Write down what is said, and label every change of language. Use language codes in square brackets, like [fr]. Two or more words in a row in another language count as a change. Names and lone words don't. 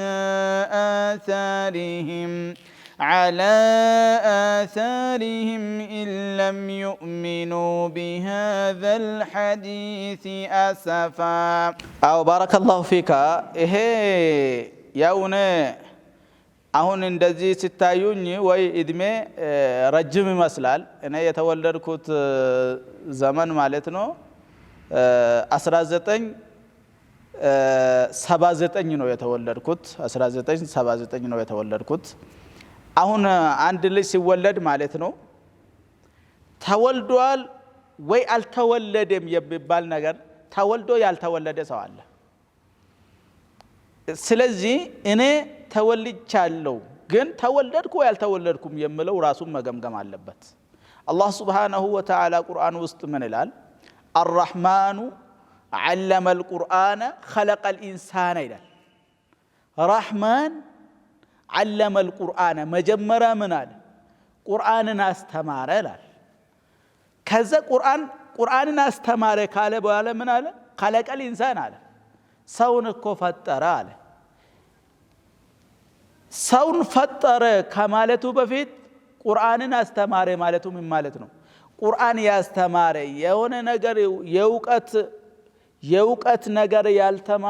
[ar] آثارهم إن لم يؤمنوا بهذا الحديث أسفا أو بارك الله فيك إيه يوم [am] አሁን እንደዚህ ሲታዩኝ ወይ እድሜ ረጅም ይመስላል እኔ የተወለድኩት ዘመን ማለት ነው 1979 ነው የተወለድኩት 1979 ነው የተወለድኩት አሁን አንድ ልጅ ሲወለድ ማለት ነው ተወልዷል ወይ አልተወለደም የሚባል ነገር ተወልዶ ያልተወለደ ሰው አለ ስለዚህ እኔ ተወልቻለሁ ግን ተወለድኩ ወይ አልተወለድኩም የሚለው ራሱን መገምገም አለበት አላህ [ar] سبحانه وتعالى [am] ቁርአን ውስጥ ምን ይላል [ar] الرحمن علم القرآن خلق الإنسان [am] ይላል [ar] رحمن علم القرآن [am] መጀመሪያ ምን አለ ቁርአንን አስተማረ ይላል ከዛ ቁርአንን አስተማረ ካለ በኋላ ምን አለ [ar] خلق الإنسان [am] አለ ሰውን እኮ ፈጠረ አለ ሰውን ፈጠረ ከማለቱ በፊት ቁርአንን አስተማረ ማለቱ ምን ማለት ነው ቁርአን ያስተማረ የሆነ ነገር የውቀት ነገር ያልተማረ